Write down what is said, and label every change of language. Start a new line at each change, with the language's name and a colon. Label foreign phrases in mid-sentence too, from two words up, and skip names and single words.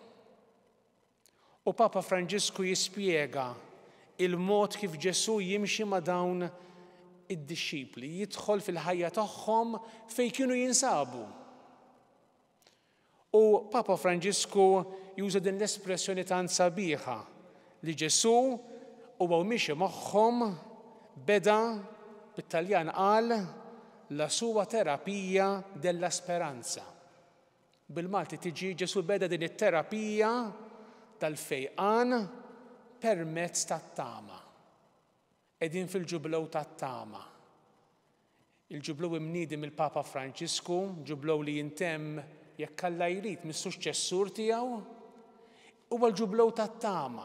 Maltese: U Papa Franġisku jispjega il-mod kif Ġesu jimxi ma' dawn id-dixxipli, jidħol fil-ħajja tagħhom fejn kienu jinsabu. U Papa Franġisku juża din l-espressjoni tant sabiħa li Ġesu huwa mixi magħhom beda bit-Taljan qal
Italian: la sua terapija della speranza.
Maltese: Bil-Malti tiġi Ġesu beda din it-terapija tal-fejqan permezz tat-tama. Qegħdin fil-ġublew tat-tama. Il-ġublew imniedi mill-Papa Franġisku, ġublew li jintemm jekk Alla jrid mis-suċċessur tiegħu, huwa l-ġublew tat-tama.